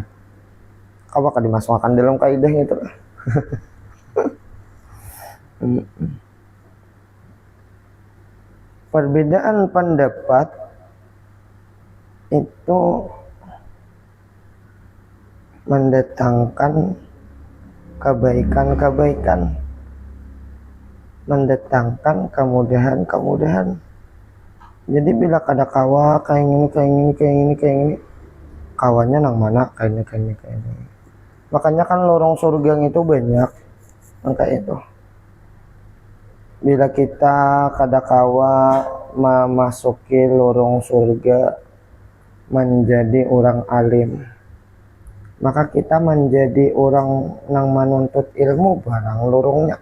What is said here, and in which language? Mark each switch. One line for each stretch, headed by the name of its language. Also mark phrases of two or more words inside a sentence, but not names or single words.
Indonesian: Apa kan dimasukkan dalam kaidah itu? Perbedaan pendapat itu mendatangkan kebaikan-kebaikan, mendatangkan kemudahan-kemudahan.
Banjar: Jadi bila ada kawa kayak gini, kawannya nang mana kayak ini.
Indonesian: Makanya kan lorong surga itu banyak, maka itu.
Banjar: Bila kita kada kawa memasuki lorong surga menjadi orang alim, maka kita menjadi orang yang menuntut ilmu barang lorongnya.